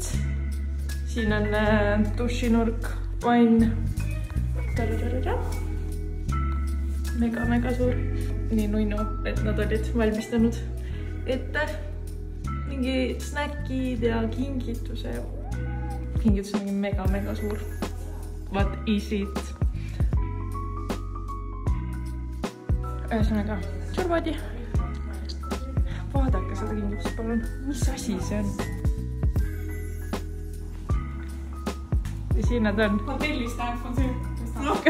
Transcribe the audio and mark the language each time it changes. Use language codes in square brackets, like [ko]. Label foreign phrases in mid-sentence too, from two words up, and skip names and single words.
[et] Siin on dušinurk, vann. Mega suur. Nii nunnu, et nad olid valmistanud ette mingi snäkid ja kingituse. Kingitus on mingi mega suur. [en] What is it? [et] Ühesõnaga, survadi. Vaadake seda kingitust, palun. Mis asi see on? Ja siin nad on. Hotellist on see.